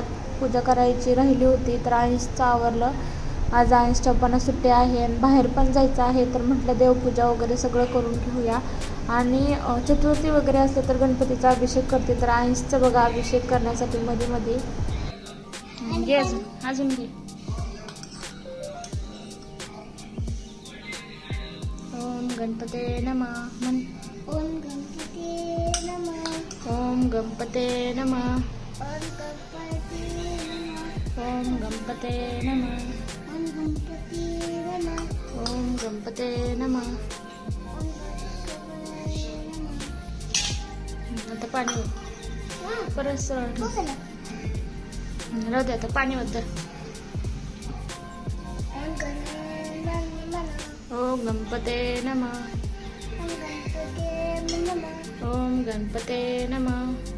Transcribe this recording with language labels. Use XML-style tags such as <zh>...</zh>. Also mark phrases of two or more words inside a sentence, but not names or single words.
<mr>पूजा करायची राहिली होती तर आईचं आवरलं. आज आईच्या पण सुट्टी आहे आणि बाहेर पण जायचं आहे. तर म्हटलं देवपूजा वगैरे सगळं करून घेऊया. आणि चतुर्थी वगैरे असते तर गणपतीचा अभिषेक करते. तर आईचं बघा, अभिषेक करण्यासाठी मध्ये मध्ये अजून घे.</mr> <sa>ओम गणपते नमः</sa> <mr>म्हण.</mr> <sa>ओम गणपते नमः. ओम गणपते नमः. ओम गणपते नमः. ओम गणपते नमः. ओम गणपते नमः. ओम गणपते नमः.</sa> <mr>आता पाणी परत सरळ राहू दे. आता पाणी होतं.</mr> <sa>ओम गणपते नमः. ओम गणपते नमः.</sa>